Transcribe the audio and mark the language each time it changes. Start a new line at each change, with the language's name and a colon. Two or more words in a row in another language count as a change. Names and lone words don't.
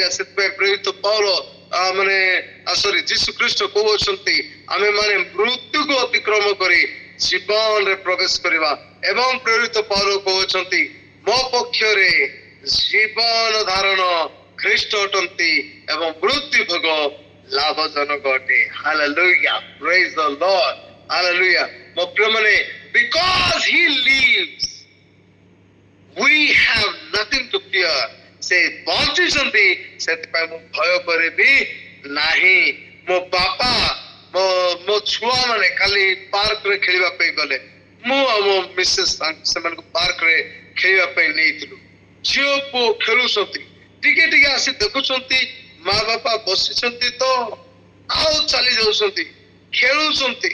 Odia: ସେଥିପାଇଁ ପ୍ରେରିତ ପାଉଲ ଯୀଶୁ ଖ୍ରୀଷ୍ଟ କହୁଛନ୍ତି ଆମେ ମାନେ ମୃତ୍ୟୁକୁ ଅତିକ୍ରମ କରି ଜୀବନରେ ପ୍ରବେଶ କରିବା। ଏବଂ ପ୍ରେରିତ ପାଉଲ କହୁଛନ୍ତି ମୋ ପକ୍ଷରେ ଜୀବନ ଧାରଣ ଖ୍ରୀଷ୍ଟ ଅଟନ୍ତି ଏବଂ ମୃତ୍ୟୁ ଭୋଗ ଲାଭଜନକ ଅଟେ। ହାଲେଲୁୟା।
English: praise the Lord.
Odia: ହାଲେଲୁୟା। ମୋ ପ୍ରିୟ ମାନେ,
English: because he lives we have nothing to fear.
Odia: ସେ ବଞ୍ଚିଛନ୍ତି, ସେଥିପାଇଁ ମୁଁ ଭୟ କରିବି ନାହିଁ। ମୋ ବାପା ମୋ ଛୁଆ ମାନେ କାଲି ପାର୍କରେ ଖେଳିବା ପାଇଁ ଗଲେ। ମୁଁ ଆଉ ମୋ ମିସେସ୍ ସେମାନଙ୍କୁ ପାର୍କରେ ଖେଳିବା ପାଇଁ ନେଇଥିଲୁ। ଝିଅ ପୁଅ ଖେଳୁଛନ୍ତି, ଟିକେ ଟିକେ ଆସି ଦେଖୁଛନ୍ତି, ମା ବାପା ବସିଛନ୍ତି ତ ଆଉ ଚାଲି ଯାଉଛନ୍ତି, ଖେଳୁଛନ୍ତି।